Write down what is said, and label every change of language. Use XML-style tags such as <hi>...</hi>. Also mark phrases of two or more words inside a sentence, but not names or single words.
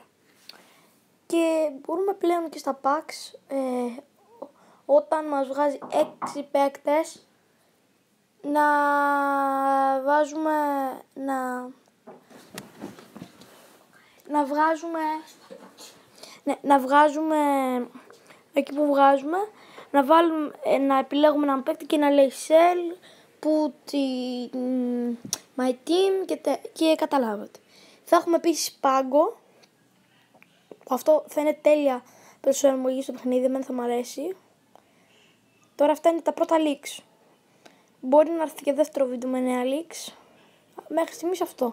<el>Και μπορούμε πλέον και στα packs, όταν μας βγάζει 6 παίκτες, να βγάζουμε εκεί που βγάζουμε, να επιλέγουμε έναν παίκτη και να λέει</el> <en>sell, put my team</en> <el>και καταλάβατε. Θα έχουμε επίσης πάγκο, αυτό θα είναι τέλεια προσαρμογή στο παιχνίδι, εμένα θα μου αρέσει. Τώρα αυτά είναι τα πρώτα leaks. Μπορεί να έρθει και δεύτερο βίντεο με νέα leaks. Μέχρι στιγμής αυτό.</el>